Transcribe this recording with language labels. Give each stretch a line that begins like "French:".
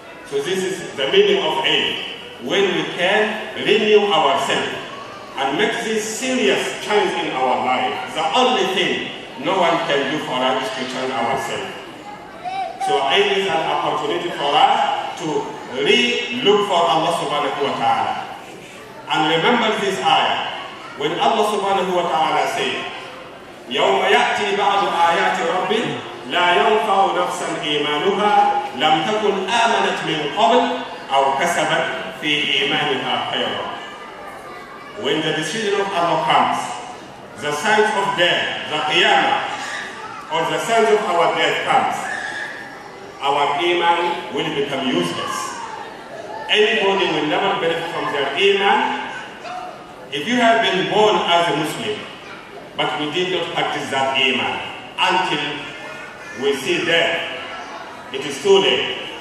English: So this is the meaning of Eid. When we can renew ourselves and make this serious change in our life, the only thing no one can do for us is to change ourselves. So Eid is an opportunity for us to re-look for Allah subhanahu wa ta'ala. And remember this ayah, when Allah subhanahu wa ta'ala said,
Arabic: يَوْمَ يَأْتِي بَعْضُ آيَاتِ رَبِّ لَا يَنْفَعُ نَفْسًا إِيمَانُهَا لَمْ تَكُنْ آمَنَتْ مِنْ قَبْلِ أَوْ كَسَبَتْ فِي إِيمَانِهَا خَيْرًا.
English: When the decision of Allah comes, the signs of death, the qiyamah, or the signs of our death comes, our iman will become useless. Anybody will never benefit from their iman. If you have been born as a Muslim, but we did not practice that iman until we see death, it is too late.